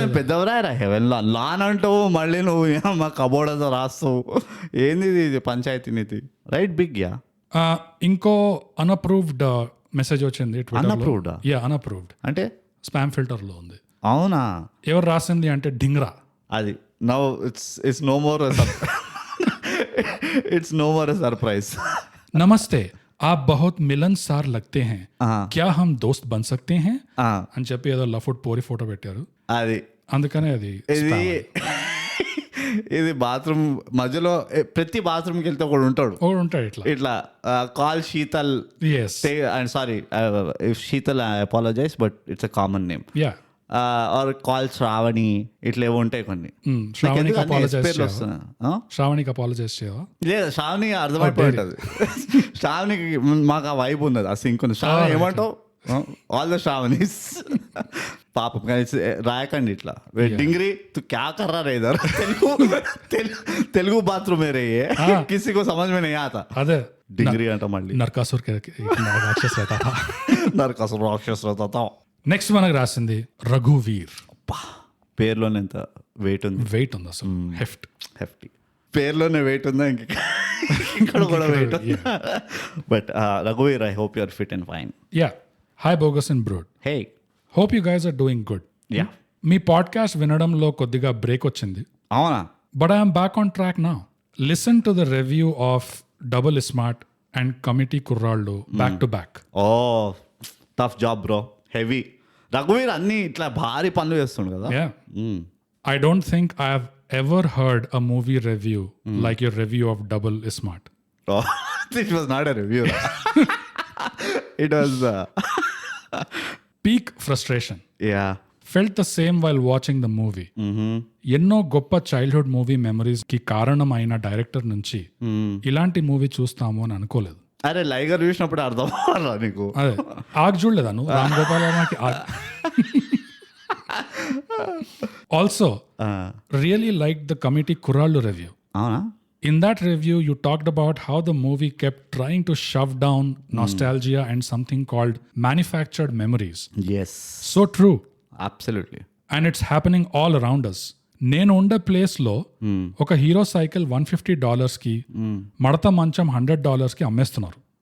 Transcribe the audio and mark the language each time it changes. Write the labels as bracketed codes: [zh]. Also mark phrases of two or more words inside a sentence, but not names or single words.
[te] పెద్దవరా హెవెన్ లాన్ అంటావు, మళ్ళీ నువ్వు మా కబోర్డ్ రాస్తావు. ఏంది ఇది పంచాయతీ నీతి? [en] right big. [te] ఇంకో [en] unapproved message [te] వచ్చింది. అన్అప్రూవ్డ్ అంటే [en] spam filter [te] లో ఉంది. అవునా? ఎవరు రాసింది అంటే డింగ్రా. [en] అది now it's no more surprise. [hi] నమస్తే, आप बहुत मिलनसार लगते हैं, क्या हम दोस्त बन सकते हैं [te] అని చెప్పి ఏదో లఫుట్ పోరి ఫోటో పెట్టారు. అది అందుకనే అది ఇది బాత్రూమ్ మధ్యలో ప్రతి బాత్రూమ్కి వెళ్తే ఒకడు ఉంటాడు ఇట్లా కాల్ శీతల్. [en] sorry Sheetal, I apologise but it's a common name. or call [te] శ్రావణి ఇట్లా ఏవో ఉంటాయి కొన్ని. శ్రావణికి అపాలజైజ్ పేర్లు వస్తున్నాయి. శ్రావణికి అపాలజైజ్ చేయవా? లేదు, శ్రావణి అర్థమైపోయి ఉంటుంది. శ్రావణికి మాకు ఆ వైబ్ ఉన్నది, ఆ సింక్ ఉంది. శ్రావణి ఏమంటావు, [en] all the Shravanis. [te] పాపం రాయకండి ఇట్లా [hi] डिंगरी तू क्या कर्रा रे इधर, तेलुगु बाथरूम रे किसी को समझ में नहीं आता. [te] అదే డింగ్రీ అంట మళ్ళీ నరకాసుర్ నరకాసుర్ రాక్షస. నెక్స్ట్ మనకు రాసింది రఘువీర్. పేర్లోనే ఎంత వెయిట్ ఉంది, వెయిట్ ఉంది అసలు, హెఫ్టీ. పేర్లోనే వెయిట్ ఉందా, ఇక్కడ కూడా వెయిట్. [en] but Raghuveer, I hope you are fit and fine. ya, hi bogus and brod. హే, hope you guys are doing good. యా, [te] మీ పాడ్కాస్ట్ వినడంలో కొద్దిగా బ్రేక్ వచ్చింది. అవునా? [en] but I'm back on track now. Listen to the review of Double Smart and Committee Kurrollu back to back. oh tough job bro, heavy. [te] రఘువీర్ అన్ని ఇట్లా భారీ పనులు చేస్తుండు కదా. [en] ya, I don't think I have ever heard a movie review like your review of Double Smart. It was not a review. It was peak frustration. Yeah. Felt the same while watching the movie. [te] ఎన్నో గొప్ప [en] childhood movie memories [te] కి కారణమైన డైరెక్టర్ నుంచి ఇలాంటి మూవీ చూస్తాము అని అనుకోలేదు. అరే లైగర్ చూసినప్పుడు అర్థం అవ్వాలా నీకు? అదే ఆగ్ చూడలేదా నువ్వు? [en] Ram Gopal Varma-ki also really like the Committee Kurrollu review. [te] అవునా? [en] In that review, you talked about how the movie kept trying to shove down nostalgia and something called manufactured memories. Yes. So true. Absolutely. And it's happening all around us. [te] నేను ఉండే ప్లేస్లో ఒక హీరో సైకిల్ $150కి, మడత మంచం $100కి అమ్మేస్తున్నారు.